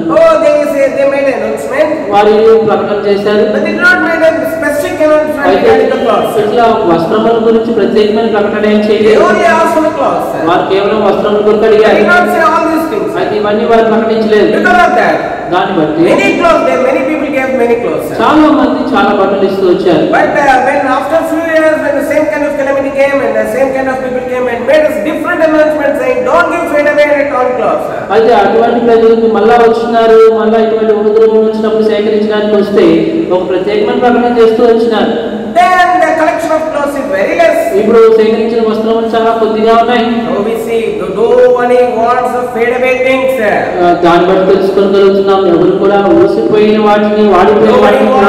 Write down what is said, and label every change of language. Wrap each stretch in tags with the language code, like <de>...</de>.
<en>Oh, they made an announcement.</en> <te>వారు ప్రకటన చేశారు.</te> <en>But they did not make a specific announcement regarding the clothes.</en> <te>ఇట్లా వస్త్రముల గురించి ప్రత్యేకమైన ప్రకటన ఏం</te> <en>They</en> <te>చేయలేదు.</te> <en>only asked for the clothes.</en> <te>వారు కేవలం వస్త్రముల గురించి</te> <en>They</en> <te>అడిగారు.</te> <en>did not say all these things.</en> <te>అయితే ఇవన్నీ వారు ప్రకటించలేదు.</te> <en>Because of that,</en> <te>దాన్ని బట్టి</te> <en>many people gave many clothes.</en> <te>చాలా మంది చాలా బట్టలు ఇస్తూ వచ్చారు.</te> <en>But when after few years, when the same kind of calamity came and the same kind of people came and made us different announcements saying, don't give fade away and torn clothes.</en> <te>అయితే అటువంటి ప్రజలు మళ్ళా వచ్చినారు. మళ్ళా ఇటువంటి ఉపద్రవం వచ్చినప్పుడు సేకరించడానికి వస్తే ఒక ప్రత్యేకమైన ప్రకటన చేస్తూ వచ్చినారు.</te> <en>Then the collection of clothes is very less.</en> <te>ఇప్పుడు సేకరించిన వస్త్రములు చాలా కొద్దిగా ఉన్నాయి.</te> <en>So we see nobody wants the fade away things.</en> <te>దాన్ని బట్టి తెలుసుకోగలుగుతున్నాం, ఎవరు కూడా ఊసిపోయిన వాటిని వాడిపోయిన వాటిని</te>